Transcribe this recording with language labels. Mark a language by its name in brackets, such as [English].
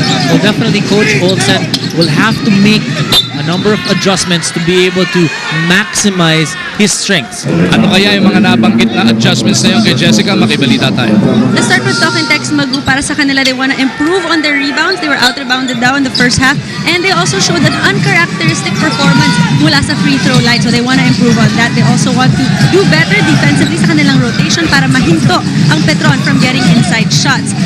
[English] Well, definitely Coach Olsen will have to make a number of adjustments to be able to maximize his strengths. [Filipino] Ano kaya yung mga nabanggit na adjustments na yun kay Jessica? Makibalita tayo. [English] Let's start with Talk and Text Magu. [Filipino] Para sa kanila, [English] they want to improve on their rebounds. They were out-rebounded down in the first half. And they also showed an uncharacteristic performance [Filipino] mula sa [English] free throw line. So they want to improve on that. They also want to do better defensively [Filipino] sa kanilang [English] rotation [Filipino] para mahinto [English] ang Petron from getting inside shots.